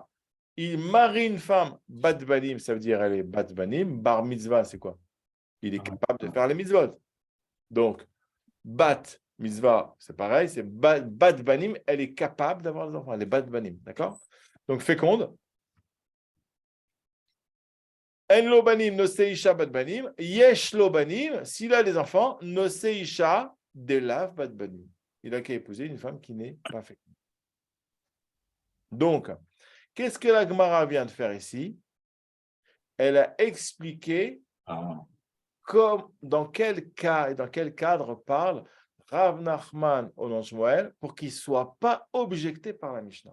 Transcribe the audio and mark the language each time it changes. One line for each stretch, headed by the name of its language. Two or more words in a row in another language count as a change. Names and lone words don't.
French: Il marie une femme,
Hebrew: בת בנים,
French: ça veut dire elle est
Hebrew: בת בנים. בר מצווה,
French: c'est quoi? Il est capable de faire les mitzvot. Donc,
Hebrew: בת מצווה,
French: c'est pareil, c'est
Hebrew: בת בנים,
French: elle est capable d'avoir des enfants. Elle est
Hebrew: בת בנים.
French: D'accord? Donc, féconde.
Hebrew: אין לו בנים, נושא אשה בת בנים. יש לו בנים,
French: s'il a des enfants,
Hebrew: נושא אשה דלאו בת בנים.
French: Il a qu'à épouser une femme qui n'est pas féconde. Donc, qu'est-ce que la Gemara vient de faire ici? Elle a expliqué dans quel cas et dans quel cadre parle Rav Nachman au Shmuel pour qu'il ne soit pas objecté par la Mishnah.